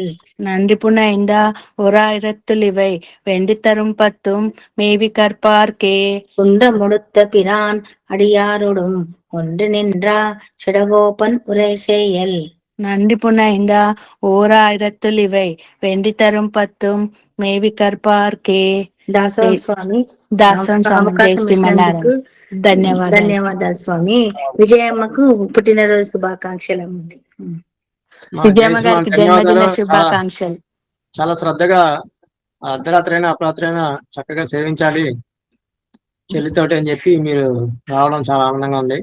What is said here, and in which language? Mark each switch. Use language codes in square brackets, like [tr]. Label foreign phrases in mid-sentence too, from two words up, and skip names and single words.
[ta] நன்றி புனைந்தா 1000 வெண்டி தரும் 10 மேவி கற்பார்க்கே. குன்றமுடுத்த பிரான் அடியாரோடும் ஒன்று நின்றா ஷடகோபன் உரை செயல். நன்றி புனைந்தா 1000 வெண்டி தரும் 10 மேவி கற்பார்க்கே. [te] దాసోహం స్వామి, దాసోహం స్వామి, జై అవకాశం శ్రీమన్నారాయణ. ఇచ్చినందుకు ధన్యవాదాలు. ధన్యవాదాలు స్వామి. విజయమ్మకు పుట్టినరోజు శుభాకాంక్షలు. విజయమ్మ గారికి జన్మదిన శుభాకాంక్షలు. చాలా శ్రద్ధగా అర్ధరాత్రి అయినా అపరాత్రి అయినా చక్కగా సేవించాలి చెల్లితోటి అని చెప్పి మీరు రావడం చాలా ఆనందంగా ఉంది.